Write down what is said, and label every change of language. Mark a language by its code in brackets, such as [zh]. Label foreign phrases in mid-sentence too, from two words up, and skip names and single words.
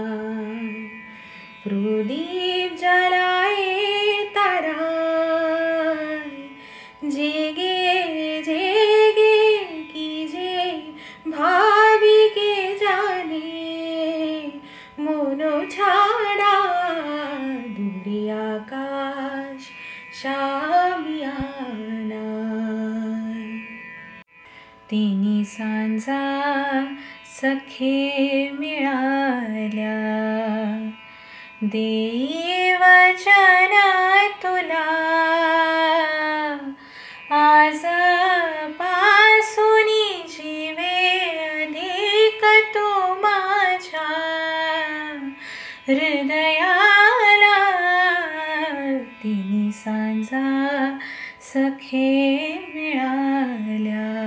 [bn] প্রদীপ জ্বালায় তারায় জেগে জেগে কি যে ভাবি কে জানে মনো ছাড়া দূরে আকাশ শামিয়ানা. [mr] तिन्ही सांजा सखे मिळाल्या देई वचन तुला आज पासूनी जीवे अधिक तू माझ्या हृदयाला तिन्ही सांजा सखे मिळाल्या